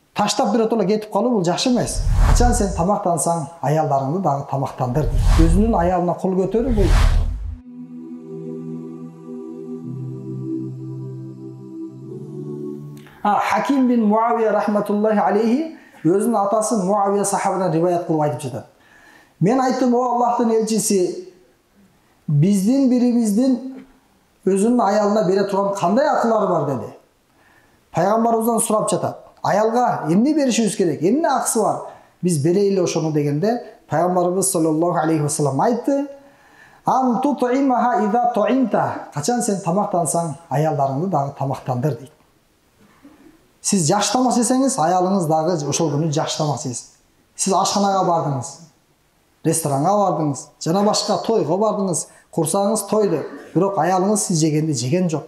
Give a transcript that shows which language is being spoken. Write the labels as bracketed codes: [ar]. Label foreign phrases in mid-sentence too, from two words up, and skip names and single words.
[ky] таштап биротола кетип калуу бул жакшы эмес. Качан сен тамактансаң, аялдарыңды дагы тамактандыр. Өзүнүн аялына кол көтөрүү бул Хаким бин Муавия [ar] رحمة الله عليه [ky] өзүнүн атасы Муавия сахабадан риваят кылып айтып жатат. Мен айттым, о Аллахтын элчиси, биздин бирибиздин өзүнүн аялына бере турган кандай акылары бар деди. Пайгамбарыбыздан сурап жатат. Аялга эмне беришибиз керек? Эмне акысы бар? Биз берейли ошону дегенде, пайгамбарыбыз [ar] صلى الله عليه وسلم [ky] айтты: [ar] "أن تطعمها إذا طعمت." [ky] Качан сен тамактансаң, аялдарыңды дагы тамактандыр дейт. Сиз жакшы тамак жесеңиз, аялыңыз дагы ошол күнү жакшы тамак жесин. Сиз ашканага бардыңыз, ресторанга бардыңыз, жана башка тойго бардыңыз, курсагыңыз тойду, бирок аялыңыз сиз жегенди жеген жок.